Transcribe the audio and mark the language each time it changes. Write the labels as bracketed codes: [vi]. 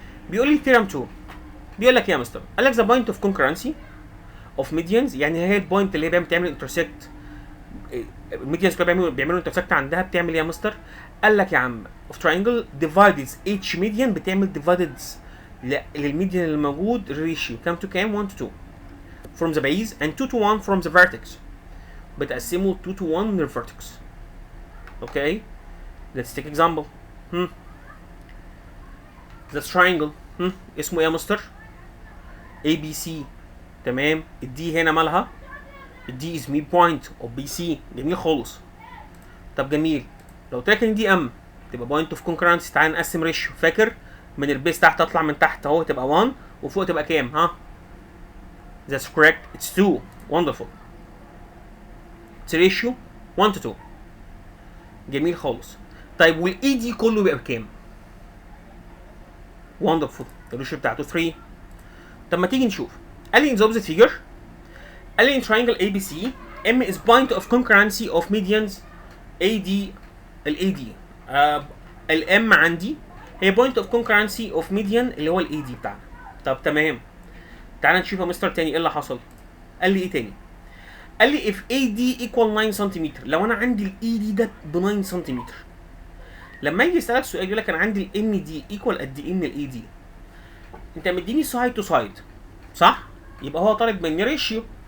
[ar] بيقول لي theorem 2 بيقول لك يا مستر، قال لك the point of concurrency of medians يعني هي البوينت اللي هي بتعمل intersect الميديانز كلها بيعملوا intersect عندها بتعمل ايه يا مستر؟ قال لك يا عم of triangle divides each median بتعمل divides للميديان اللي موجود ratio كام تو كام؟ [en] 1 to 2 from the base and 2 to 1 from the vertex. [ar] بتقسمه 2 to 1 من الvertex. [en] Okay let's take example. [ar] the triangle اسمه ايه يا مستر؟ ABC. تمام الدي هنا مالها؟ الدي is midpoint of BC. جميل خالص. طب جميل لو قلت لك ان دي ام تبقى بوينت اوف كونكرنسي. تعال نقسم ريشيو. فاكر من البيس تحت اطلع من تحت اهو تبقى 1 وفوق تبقى كام؟ ها [en] that's correct it's 2 wonderful it's ratio 1 to 2 [ar] جميل خالص. طيب والاي دي كله بيبقى بكام؟ wonderful الريشيو بتاعته 3. طب ما تيجي نشوف. [en] قال لي in the opposite figure قال لي in triangle ABC M is point of concurrency of medians AD ال AD الام عندي هي point of concurrency of median [ar] اللي هو ال AD بتاعنا. طب تمام. تعال نشوف يا مستر تاني ايه اللي حصل. قال لي ايه تاني؟ قال لي if AD equal 9 سم لو انا عندي ال ED ده ب 9 سم لما يجي يسألك سؤال يقول لك انا عندي ال MD equal قد ايه من ال AD انت مديني سايد تو سايد صح؟ يبقى هو طالب مني ريشيو.